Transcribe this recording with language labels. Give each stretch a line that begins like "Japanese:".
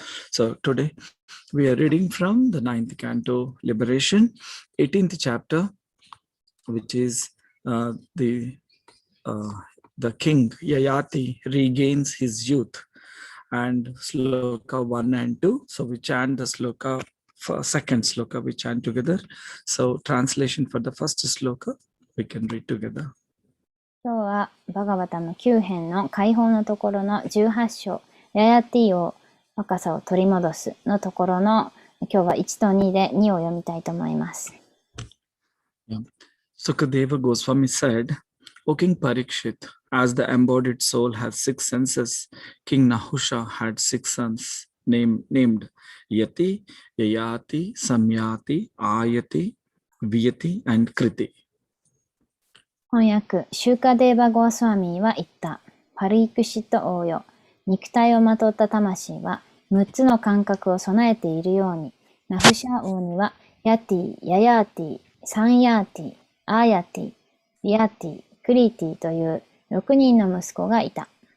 English: So today we are reading from the 9th canto, Liberation, 18th chapter, which is the king Yayati regains his youth, and sloka 1 and 2. So we chant the sloka for second sloka, we chant together. So translation for the first sloka we can read together.
Japanese: 今日はバガバタの9編の解放のところの18章、ヤヤティを若さを取り戻すのところの今日は1と2で2を読みたいと思います。
English: Sukadeva Goswami said, O King Parikshit, as the embodied soul has 6 senses, King Nahusha had 6 sons named Yati, Yayati, Samyati, Ayati, Vyati, and Kriti.
Japanese: 翻訳、シューカデーバ・ゴースワミーは言った。パリークシット王よ。肉体をまとった魂は6つの感覚を備えているように、ナフシャ王にはヤティ、ヤヤーティ、サンヤーティ、アーヤティ、ビヤティ、クリティという6人の息子がいた。